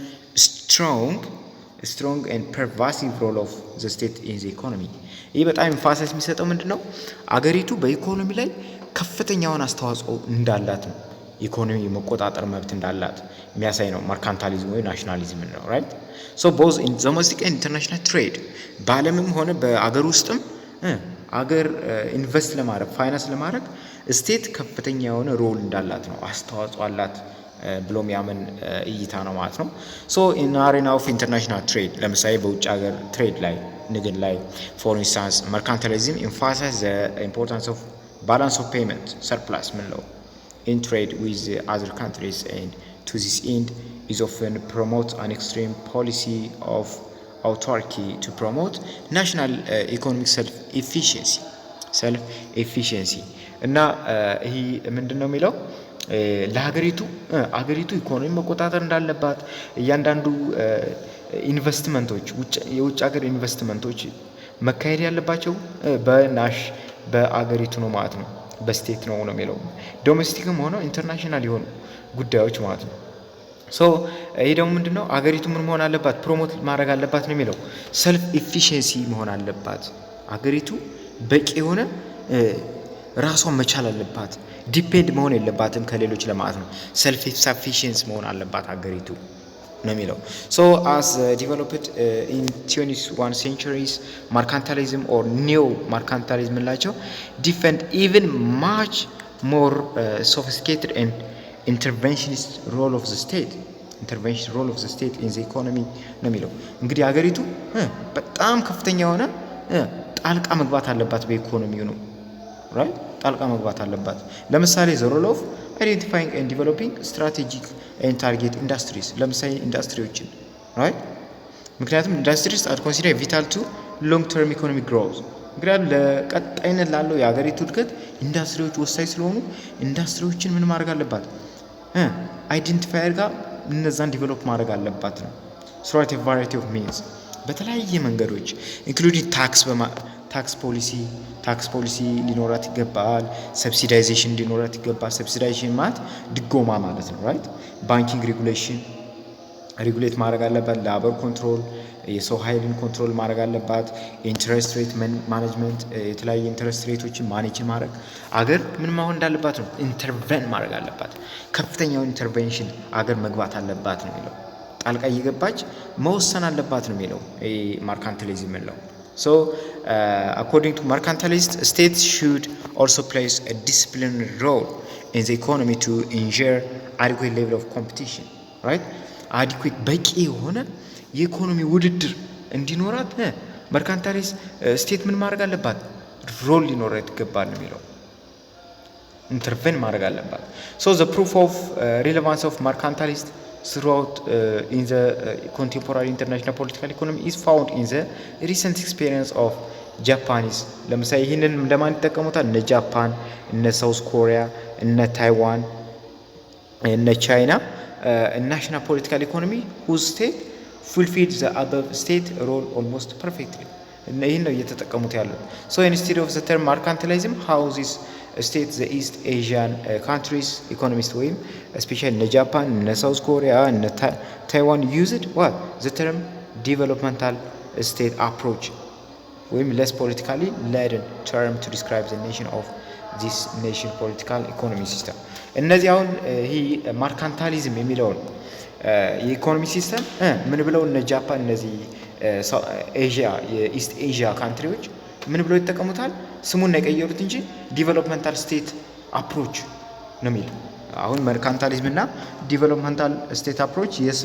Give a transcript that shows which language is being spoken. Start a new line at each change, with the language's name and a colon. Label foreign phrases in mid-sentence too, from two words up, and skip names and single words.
English: strong and pervasive role of the state in the economy።
Amharic: ይህ በጣም ኢንፋሲስ የሚሰጠው ምንድነው? አገሪቱ በኢኮኖሚ ላይ ከፍተኛውን አስተዋጽኦ እንዳላት ነው። ኢኮኖሚ መቆጣጠር መብት እንዳላት የሚያሳይ ነው መርካንታሊዝም ወይ ናሽናሊዝም ነው ራይት።
English: both in domestic and international
Amharic: trade በዓለምም ሆነ በአገር ውስጥም አገር ኢንቨስት ለማድረግ ፋይናንስ ለማድረግ ስቴት ከፍተኛ የሆነ ሮል እንዳላት ነው አስተዋጽኦ አላት ብሎ የሚያምን እይታ ነው ማለት ነው።
English: in arena of international trade
Amharic: ለምሳሌ በውጭ ሀገር
English: ትሬድ
Amharic: ላይ ንግድ ላይ
English: for instance mercantilism emphasizes the importance of balance of payment surplus ምንለው in trade with other countries, and to this end is often promote an extreme policy of autarky to promote national economic
Amharic: self-efficiency እና ይሄ ምንድነው የሚለው ለሀገሪቱ ኢኮኖሚ መቆጣጠር እንዳለባት እያንዳንዱ ኢንቨስትመንቶች የውጭ ሀገር ኢንቨስትመንቶች መካሄድ ያለባቸው በአገሪቱ ነው ማለት ነው፣ በስቴት ነው የሚለው። ዶሜስቲክም ሆነ ኢንተርናሽናል የሆኑ ጉዳዮች ማለት ነው። ይሄ ደግሞ ምንድነው አገሪቱ ምን መሆን አለባት? ፕሮሞት ማድረግ አለባት ነው የሚለው።
English: self efficiency
Amharic: መሆን አለባት አገሪቱ፣ በቂ የሆነ ራሷን መቻል አለባት። ዲፔንድ መሆን የለባትም ከሌሎች ለማለት ነው።
English: self sufficiency
Amharic: መሆን አለባት አገሪቱ ነው የሚለው።
English: as developed in 21 centuries mercantilism or neo mercantilism
Amharic: ላቸው
English: defend even much more sophisticated and interventionist role of the state in the economy
Amharic: ነው የሚለው። እንግዲህ አገሪቱ በጣም ከፍተኛ የሆነ ጣልቃ መግባት አለባት በኢኮኖሚው ነው ራይት። ጣልቃ መግባት አለባት። ለምሳሌ
English: the role of identifying and developing strategic and target industries
Amharic: ለምሳሌ ኢንዱስትሪዎችን ራይት። ምክንያቱም
English: industries are considered vital to long term economic growth።
Amharic: ምክንያቱም ለቀጣይነት ላለው የሀገሪቱ እድገት ኢንዱስትሪዎች ወሳኝ ስለሆኑ ኢንዱስትሪዎችን ምን ማድረግ አለባት? አይደንቲፋይ አድርጋ እነዛን ዲቨሎፕ ማድረግ አለባት ነው።
English: through a variety of means
Amharic: በተለያየ መንገዶች
English: including tax policy
Amharic: ሊኖራት ይገባል። ሰብሲዳይዜሽን ሊኖራት ይገባል። ሰብሲዳይዜሽን ማለት ድጎማ ማለት ነው ራይት። ባንኪንግ ሬጉሌት ማድረግ አለባት።
English: labor control
Amharic: የሰው ኃይልን ኮንትሮል ማድረግ አለባት።
English: interest rate management
Amharic: የተለያየ ኢንትረስት ሬቶችን ማኔጅ ማድረግ አገር ምን መሆን እንዳለባት ነው ኢንተርቬን ማድረግ አለባት። ከፍተኛውን ኢንተርቬንሽን አገር መግባት አለባት ነው የሚለው። ጣልቃ እየገባች መወሰን አለባት ነው የሚለው ማርካንታሊዝም ነው።
English: according to mercantilists, states should also play a disciplinary role in the economy to ensure adequate level of competition, right?
Amharic: adequate በቂ የሆነ የኢኮኖሚ ውድድር እንዲኖራት መርካንታሊስት ስቴት ምን ማድረግ አለባት?
English: ሮል
Amharic: ሊኖራት ይገባል ነው የሚለው። ኢንተርቬን ማድረግ አለባት።
English: the proof of relevance of mercantilist throughout in the contemporary international political economy is found in the recent experience of Japanese
Amharic: ለምሳሌ ይህንን እንደማን ይጠቀሙታል? እነ ጃፓን፣ እነ ሳውዝ ኮሪያ፣ እነ ታይዋን፣ እነ ቻይና
English: national political economy whose state fulfilled the above state role almost perfectly። ይህን
Amharic: ነው እየተጠቀሙት ያለው።
English: instead of the term mercantilism, how this state the East Asian countries economists
Amharic: ወይም especially እነ ጃፓን፣ እነ ሳውዝ ኮሪያ፣ እነ ታይዋን
English: used what the term developmental state approach
Amharic: ወይም
English: less politically laden term to describe the nation of this nation political economy system።
Amharic: እነዚህ አሁን ይሄ ማርካንታሊዝም የሚለውን የኢኮኖሚ ሲስተም ምን ብለው እነ ጃፓን እነዚህ ኤዥያ የኢስት ኤዥያ ካንትሪዎች ምን ብለው ይጠቀሙታል? ስሙን ነው የቀየሩት እንጂ
English: developmental state approach
Amharic: ነው የሚለው። አሁን መርካንታሊዝም እና
English: developmental state approach
Amharic: የስም